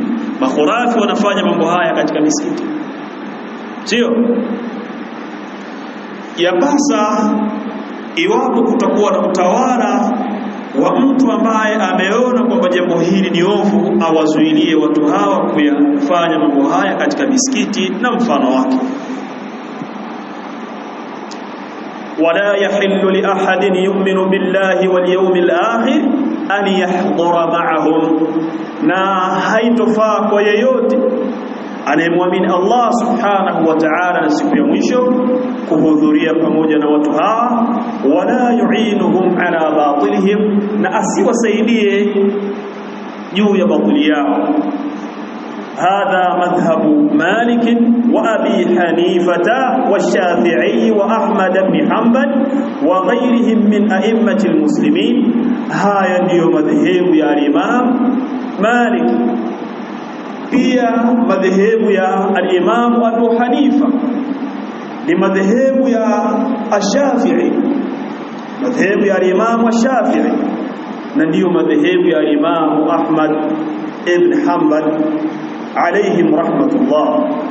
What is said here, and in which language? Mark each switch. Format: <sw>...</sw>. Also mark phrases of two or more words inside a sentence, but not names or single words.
<sw>Makhurafi wanafanya mambo haya katika misikiti, sio? Yapasa iwapo kutakuwa na utawala wa mtu ambaye ameona kwamba jambo hili ni ovu, awazuilie watu hawa kuyafanya mambo haya katika misikiti na mfano wake.</sw> <ar>ولا يحل لأحد يؤمن بالله واليوم الآخر أن يحضر معهم,</ar> <sw>na haitofaa kwa yeyote anayemwamini Allah</sw> <ar>سبحانه وتعالى</ar> <sw>na siku ya mwisho kuhudhuria pamoja na watu hawa.</sw> <ar>ولا يعينهم على باطلهم,</ar> <sw>na asiwasaidie juu ya batili yao.</sw> <ar>هذا مذهب مالك وأبي حنيفة والشافعي وأحمد بن حنبل وغيرهم من أئمة المسلمين.</ar> <sw>هاي ndio madhehebu ya Imam Malik, pia madhehebu ya al-Imam Abu Hanifa, ni madhehebu ya Ash-Shafi'i, madhehebu ya al-Imam Ash-Shafi'i, na ndio madhehebu ya Imam Ahmad ibn Hanbal</sw> <ar>عليهم رحمة الله.</ar>